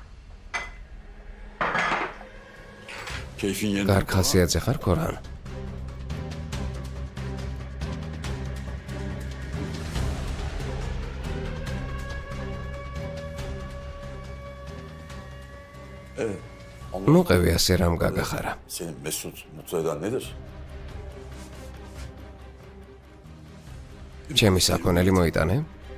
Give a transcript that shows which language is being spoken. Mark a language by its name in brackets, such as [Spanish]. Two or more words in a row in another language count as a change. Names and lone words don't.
[Georgian] კარგ ხასიათზე ხარ, კორჰან? მოყევი ასე რამ გაგახარა. [Turkish] Seni mutlu eden nedir? [Georgian] ჩემი საქონელი მოიტანე?